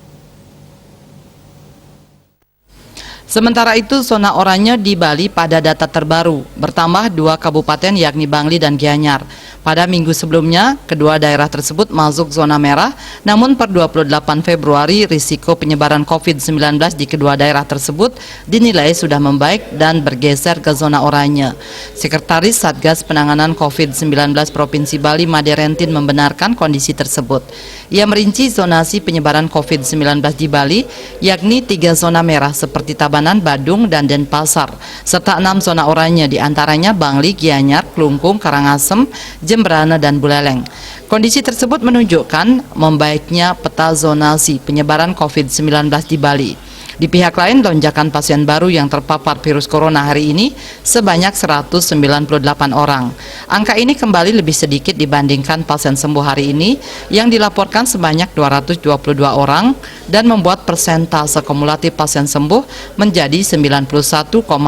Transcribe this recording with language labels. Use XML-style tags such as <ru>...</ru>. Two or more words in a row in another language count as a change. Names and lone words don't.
<id>Sementara itu, zona oranye di Bali pada data terbaru bertambah 2 kabupaten yakni Bangli dan Gianyar. Pada minggu sebelumnya, kedua daerah tersebut masuk zona merah, namun per 28 Februari risiko penyebaran COVID-19 di kedua daerah tersebut dinilai sudah membaik dan bergeser ke zona oranye. Sekretaris Satgas Penanganan COVID-19 Provinsi Bali, Made Rentin, membenarkan kondisi tersebut. Ia merinci zonasi penyebaran COVID-19 di Bali, yakni 3 zona merah seperti Tabanan, Badung, dan Denpasar, serta 6 zona oranye diantaranya Bangli, Gianyar, Klungkung, Karangasem, Jembrana, dan Buleleng. Kondisi tersebut menunjukkan membaiknya peta zonasi penyebaran COVID-19 di Bali. Di pihak lain, lonjakan pasien baru yang terpapar virus corona hari ini sebanyak 198 orang. Angka ini kembali lebih sedikit dibandingkan pasien sembuh hari ini yang dilaporkan sebanyak 222 orang dan membuat persentase kumulatif pasien sembuh menjadi 91,31%.</id>